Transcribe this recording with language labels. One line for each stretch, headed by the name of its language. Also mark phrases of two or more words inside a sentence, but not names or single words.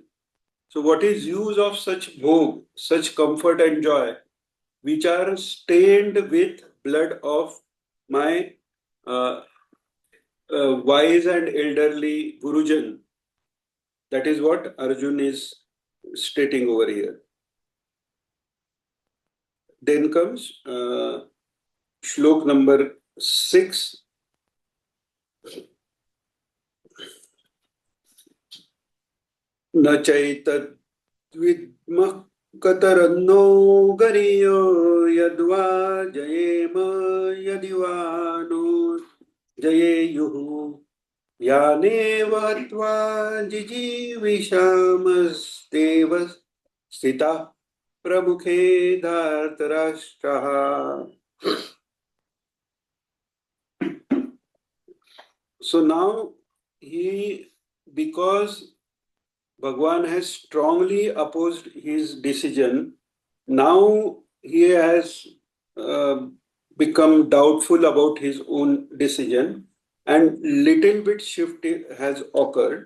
English: So what is use of such bhog, such comfort and joy, which are stained with blood of my wise and elderly Gurujan? That is what Arjun is stating over here. Then comes Shlok number 6.
Sanskrit: न चैतत् विद्मः कतरन्नो गरियो यद्वा जयेम यदिवानो जयेयुः यानेव हत्वा जिजीविषामस्तेव स्थिता प्रमुखे धार्तराष्ट्राः.
English: So now because Bhagwan has strongly opposed his decision, now he has uh, become doubtful about his own decision, and little bit shift has occurred.